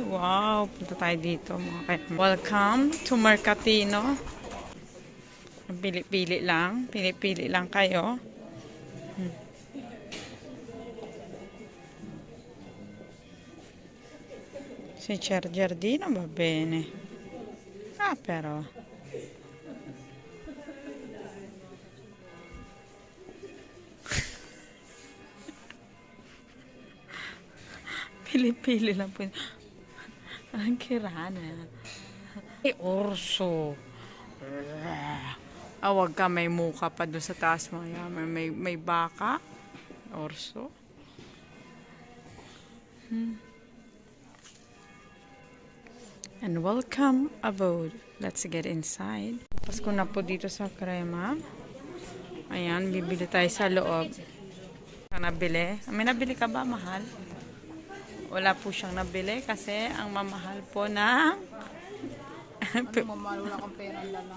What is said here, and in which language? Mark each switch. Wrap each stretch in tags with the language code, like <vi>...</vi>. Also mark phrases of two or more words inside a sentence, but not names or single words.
<tl>Wow, punta tayo dito mga kaibigan.</tl> <en>Welcome to Mercatino.</en> <tl>Pili-pili lang kayo.</tl> <it>Si Giardino va bene. Ah, però.</it> <tl>Pili-pili lang po.</tl> <it>Anche rana. Ay, orso.</it> <tl>Ah, wag ka, may muka pa doon sa taas mo. May baka.</tl> <it>Orso.</it> <en>And welcome abode. Let's get inside.</en> <tl>Pasko na po dito sa Crema. Ayan, bibili tayo sa loob. Nabili. May nabili ka ba, mahal? Wala po siyang nabili kasi ang mamahal po na Mamahal, wala kang pera lang.</tl>